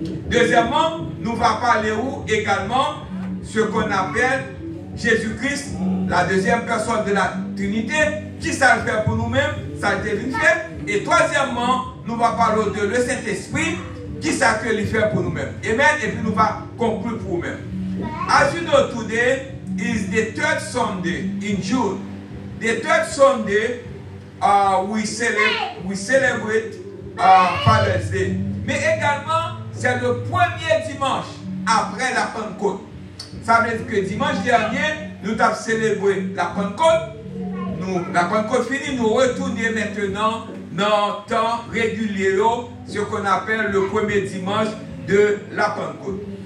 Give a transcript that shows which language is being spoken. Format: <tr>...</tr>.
<fr>Deuxièmement, nous va parler également ce qu'on appelle Jésus-Christ, la deuxième personne de la Trinité, qui ça le fait pour nous-mêmes, ça a été fait. Et troisièmement, nous va parler de le Saint-Esprit, qui ça que le fait pour nous-mêmes. Amen. Et puis nous va conclure pour nous-mêmes.</fr> <en>As you know, today is the 3rd Sunday in June. The 3rd Sunday, we celebrate Father's Day.</en> <fr>Mais également, c'est le premier dimanche après la Pentecôte. Ça veut dire que dimanche dernier, nous avons célébré la Pentecôte. La Pentecôte finie, nous retournons maintenant dans le temps régulier, ce qu'on appelle le premier dimanche de la Pentecôte.</fr>